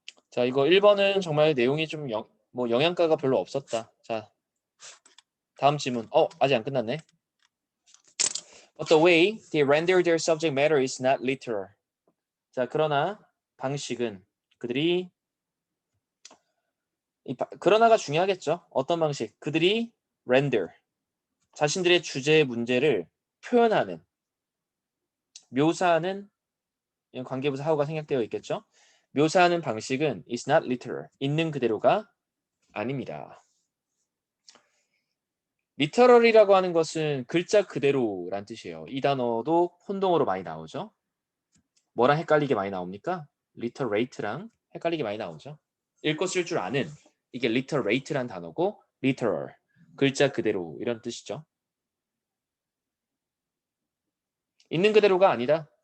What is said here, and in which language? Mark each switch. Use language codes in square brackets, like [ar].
[ko] 자, 이거 1번은 정말 내용이 좀 영양가가 별로 없었다. 자, 다음 질문. 아직 안 끝났네. [en] But the way they render their subject matter is not literal. [ko] 자, 그러나 방식은 그들이 그러나가 중요하겠죠. 어떤 방식? 그들이 render 자신들의 주제의 문제를 표현하는 묘사하는 관계부사 하우가 생략되어 있겠죠. 묘사하는 방식은 [en] is not literal. [ko] 있는 그대로가 아닙니다. literal이라고 하는 것은 글자 그대로란 뜻이에요. 이 단어도 혼동어로 많이 나오죠. 뭐랑 헷갈리게 많이 나옵니까? literate랑 헷갈리게 많이 나오죠. 읽고 쓸 줄 아는 이게 literate란 단어고 literal 글자 그대로 이런 뜻이죠. 있는 그대로가 아니다.